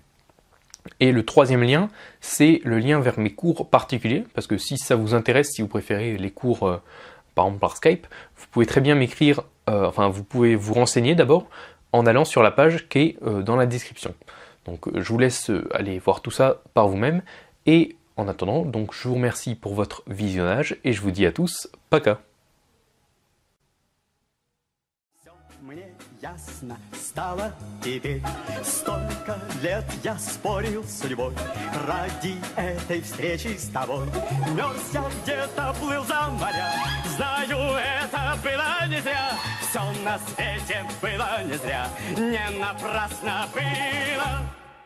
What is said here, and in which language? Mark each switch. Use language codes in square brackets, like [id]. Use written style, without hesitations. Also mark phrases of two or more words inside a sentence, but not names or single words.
[fr] Et le troisième lien, c'est le lien vers mes cours particuliers, parce que si ça vous intéresse, si vous préférez les cours par exemple par Skype, vous pouvez très bien m'écrire, vous pouvez vous renseigner d'abord en allant sur la page qui est dans la description. Donc je vous laisse aller voir tout ça par vous-même, et en attendant, donc je vous remercie pour votre visionnage, et je vous dis à tous, [ru] пока! ясно стало теперь. Столько лет я спорил с судьбой ради этой встречи с тобой. Мерз я где-то, плыл за моря, знаю, это было не зря. Все на свете было не зря, не напрасно было.